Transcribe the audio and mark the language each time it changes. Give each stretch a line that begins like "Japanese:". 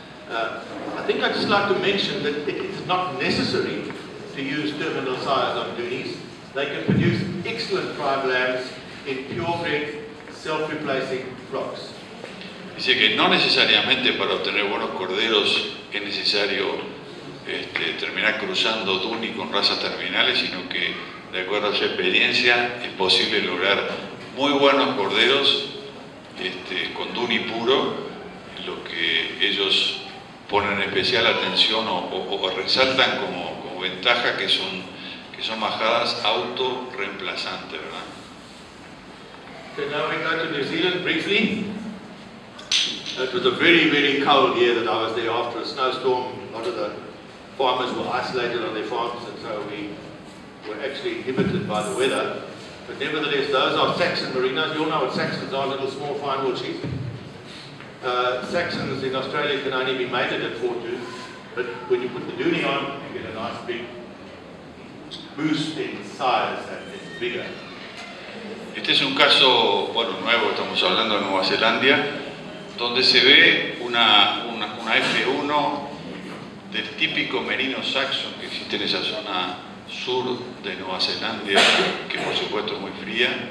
English: I think I'd just like to mention that it is not necessary to use terminal sires on Dohnes. They can produce excellent prime lambs in purebred, self-replacing flocks.
Spanish: Dice que no necesariamente para obtener buenos corderos es necesario terminar cruzando Dohne con razas terminales, sino que de acuerdo a su experiencia es posible lograr muy buenos corderos con Dohne puro, lo que ellos ponen especial atención o resaltan como ventaja, que son majadas autorreemplazantes, ¿verdad?
English: So now we go to New Zealand briefly. It was a very, very cold year that I was there after a snowstorm. A lot of the farmers were isolated on their farms, and so we were actually inhibited by the weather. But nevertheless, those are Saxon Merinos. You all know what Saxons are, little small fine wool sheep. Saxons in Australia can only be mated at 4 tooth, but when you put the Dohne on, you get a nice big boost in size and it's bigger.
Spanish: Este es un caso, bueno, nuevo, estamos hablando de Nueva Zelanda, donde se ve una F1 del típico merino saxon que existe en esa zona sur de Nueva Zelanda, que por supuesto es muy fría,